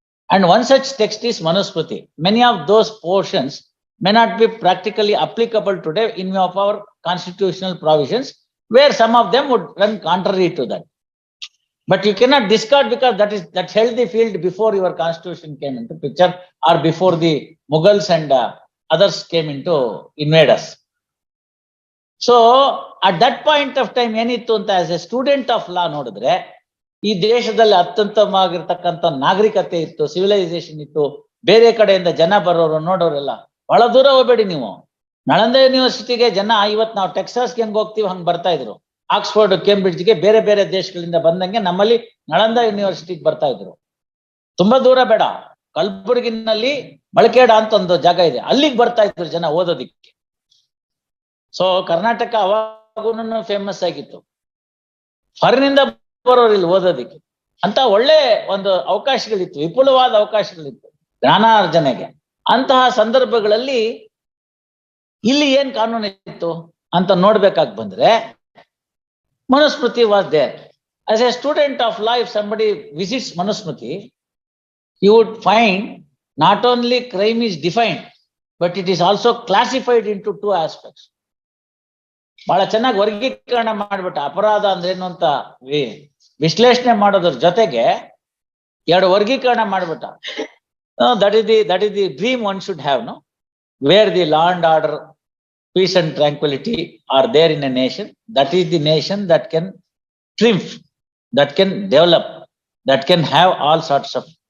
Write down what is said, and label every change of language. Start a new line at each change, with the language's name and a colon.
English: And one such text is Manusmriti. Many of those portions may not be practically applicable today in view of our constitutional provisions, where some of them would run contrary to that. But you cannot discard, because that held the field before your constitution came into picture, or before the Mughals and others came into invade us. So at that point of time
Kannada: ಏನಿತ್ತು ಅಂತ,
English: as a student of law
Kannada: ನೋಡಿದ್ರೆ, ಈ ದೇಶದಲ್ಲಿ ಅತ್ಯುತ್ತಮವಾಗಿರ್ತಕ್ಕಂಥ ನಾಗರಿಕತೆ ಇತ್ತು, civilisation ಇತ್ತು. ಬೇರೆ ಕಡೆಯಿಂದ ಜನ ಬರೋರು ನೋಡೋರೆಲ್ಲ ಬಹಳ ದೂರ ಹೋಗ್ಬೇಡಿ ನೀವು, ನಳಂದ ಯೂನಿವರ್ಸಿಟಿಗೆ ಜನ ಇವತ್ತು ನಾವು ಟೆಕ್ಸಾಸ್ಗೆ ಹೆಂಗ್ ಹೋಗ್ತೀವಿ ಹಂಗ್ ಬರ್ತಾ ಇದ್ರು. ಆಕ್ಸ್ಫರ್ಡ್, ಕೇಂಬ್ರಿಡ್ಜ್ಗೆ ಬೇರೆ ಬೇರೆ ದೇಶಗಳಿಂದ ಬಂದಂಗೆ ನಮ್ಮಲ್ಲಿ ನಳಂದ ಯೂನಿವರ್ಸಿಟಿಗೆ ಬರ್ತಾ ಇದ್ರು. ತುಂಬಾ ದೂರ ಬೇಡ, ಕಲಬುರಗಿನಲ್ಲಿ ಮಳಕೇಡ ಅಂತ ಒಂದು ಜಾಗ ಇದೆ, ಅಲ್ಲಿಗೆ ಬರ್ತಾ ಇದ್ರು ಜನ ಓದೋದಿಕ್ಕೆ. ಸೊ ಕರ್ನಾಟಕ ಅವಾಗೂ ಫೇಮಸ್ ಆಗಿತ್ತು, ಹೊರನಿಂದ ಬರೋರು ಇಲ್ಲಿ ಓದೋದಿಕ್ಕೆ. ಅಂತ ಒಳ್ಳೆ ಒಂದು ಅವಕಾಶಗಳಿತ್ತು, ವಿಪುಲವಾದ ಅವಕಾಶಗಳಿತ್ತು ಜ್ಞಾನಾರ್ಜನೆಗೆ. ಅಂತಹ ಸಂದರ್ಭಗಳಲ್ಲಿ ಇಲ್ಲಿ ಏನ್ ಕಾನೂನು ಇತ್ತು ಅಂತ ನೋಡ್ಬೇಕಾಗಿ ಬಂದ್ರೆ,
English: Manusmriti was there. As a student of law, if somebody visits Manusmriti, you would find not only crime is defined, but it is also classified into 2 aspects.
Kannada: ಬಹಳ ಚೆನ್ನಾಗಿ ವರ್ಗೀಕರಣ ಮಾಡ್ಬಿಟ್ಟ. ಅಪರಾಧ ಅಂದ್ರೇನು ಅಂತ ವಿಶ್ಲೇಷಣೆ ಮಾಡೋದ್ರ ಜೊತೆಗೆ 2 ವರ್ಗೀಕರಣ ಮಾಡ್ಬಿಟ್ಟ.
English: That is the dream one should have, no? Where the law and order, peace and tranquility are there in a nation, that is the nation that can triumph, that can develop, that can have all sorts of.